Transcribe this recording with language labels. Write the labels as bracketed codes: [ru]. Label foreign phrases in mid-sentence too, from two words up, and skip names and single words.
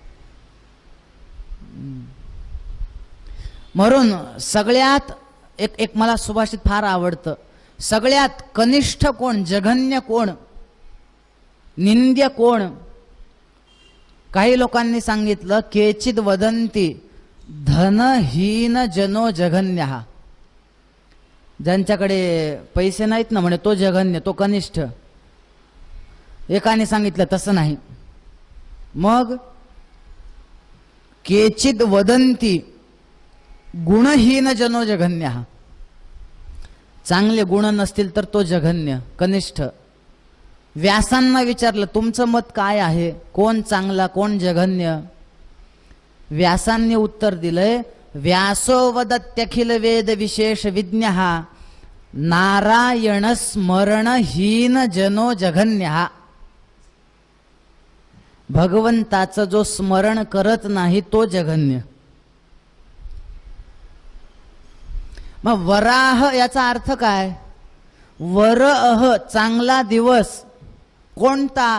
[mr] म्हणून सगळ्यात एक मला सुभाषित फार आवडतं, सगळ्यात कनिष्ठ कोण, जघन्य कोण, निंद्य कोण? काही लोकांनी सांगितलं, [sa] केचिद वदंती धनहीन जनो जघन्यः. [mr] ज्यांच्याकडे पैसे नाहीत ना म्हणे तो जघन्य, तो कनिष्ठ. एकाने सांगितलं तसं नाही. [sa] मग केचिद वदंती गुणहीन जनो जघन्यः. [mr] चांगले गुण नसतील तर तो जघन्य, कनिष्ठ. व्यासांना विचारलं तुमचं मत काय आहे, कोण चांगला कोण जघन्य? व्यासांनी उत्तर दिलंय, [sa] व्यासो वदत्यखिल वेद विशेष विज्ञः नारायण स्मरणहीन जनो जघन्यः. [mr] भगवंताचं जो स्मरण करत नाही तो जघन्य. मग वराह याचा अर्थ काय? वरअह, चांगला दिवस कोणता?